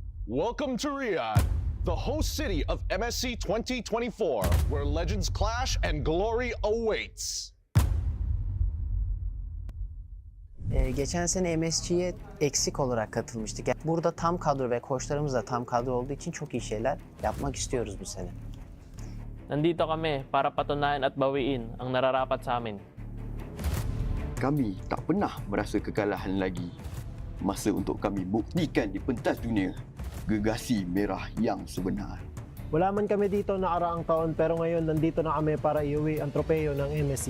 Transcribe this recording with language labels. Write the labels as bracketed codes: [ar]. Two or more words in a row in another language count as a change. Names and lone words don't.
[en] Welcome to Riyadh, the host city of MSC 2024, where legends clash and glory awaits. [tr] Geçen sene MSC'ye eksik olarak katılmıştık. Yani burada tam kadro ve koçlarımız da tam kadro olduğu için çok iyi şeyler yapmak istiyoruz bu sene. [tl] Nandito kami para patunayan at bawiin ang nararapat sa amin. [ms] Kami tak pernah merasa kekalahan lagi. Masa untuk kami buktikan di pentas dunia gegasi merah yang sebenar. [tl] Wala man kami dito nakaraang taon pero ngayon nandito na kami para iuwi ang tropeyo ng MSC.